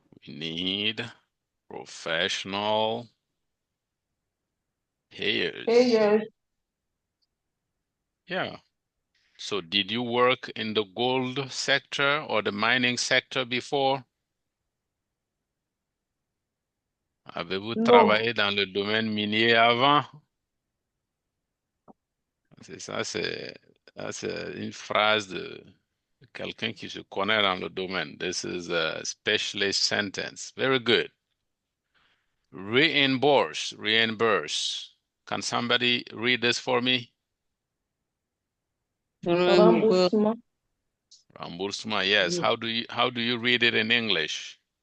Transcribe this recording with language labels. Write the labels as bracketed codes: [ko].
[en] we need professional payers. Yeah. So did you work in the gold sector or the mining sector before? [fr] Avez-vous travaillé dans le domaine minier avant? C'est ça, c'est une phrase de quelqu'un qui se connaît dans le domaine. [en] This is a specialist sentence. Very good. Reimburse, reimburse. Can somebody read this for me? [fr] Remboursement. Remboursement, yes. [en] How do you read it in English?